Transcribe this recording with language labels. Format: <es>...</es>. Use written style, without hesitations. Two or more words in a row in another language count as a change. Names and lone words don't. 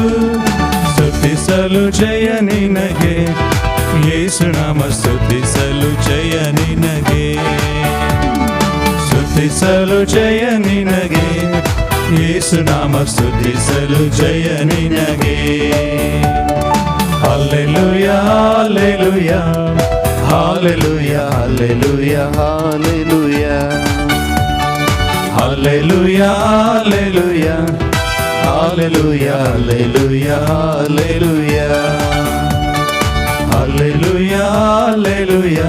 <kn>ಸ್ತುತಿಸಲು ಜಯ ನಿನಗೆ, ಯೇಸು ನಾಮ ಸ್ತುತಿಸಲು ಜಯ ನಿನಗೆ. ಸ್ತುತಿಸಲು ಜಯ ನಿನಗೆ, ಯೇಸು ನಾಮ ಸ್ತುತಿಸಲು ಜಯ ನಿನಗೆ. ಹಲ್ಲೆಲೂಯಾ ಹಲ್ಲೆಲೂಯಾ</kn> <en>Hallelujah, hallelujah, hallelujah. Hallelujah, hallelujah, Hallelujah, hallelujah, hallelujah. hallelujah, hallelujah,</en>